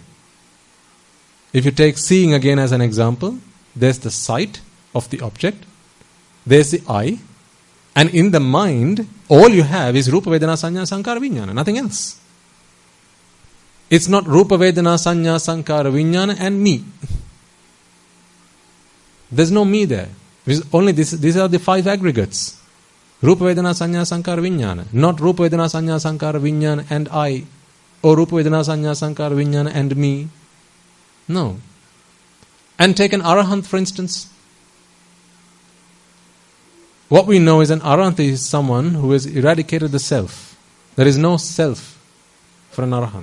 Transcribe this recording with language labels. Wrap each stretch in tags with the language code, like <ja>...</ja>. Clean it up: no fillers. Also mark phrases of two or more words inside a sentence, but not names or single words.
<en>If you take seeing again as an example, there's the sight of the object, there's the eye, and in the mind, all you have is</en> <pi>Rupa Vedana Sanya Sankara Vijnana,</pi> <en>nothing else. It's not</en> <pi>Rupa Vedana Sanya Sankara Vijnana</pi> <en>and me. There's no me there. Only these are the 5 aggregates.</en> <pi>Rupa Vedana Sanya Sankara Vijnana.</pi> <en>Not</en> <pi>Rupa Vedana Sanya Sankara Vijnana</pi> <en>and I. Or</en> <pi>Rupa Vedana Sanya Sankara Vijnana</pi> <en>and me. No. And take an Arahant for instance. What we know is an Arahant is someone who has eradicated the self. There is no self for an Arahant.</en>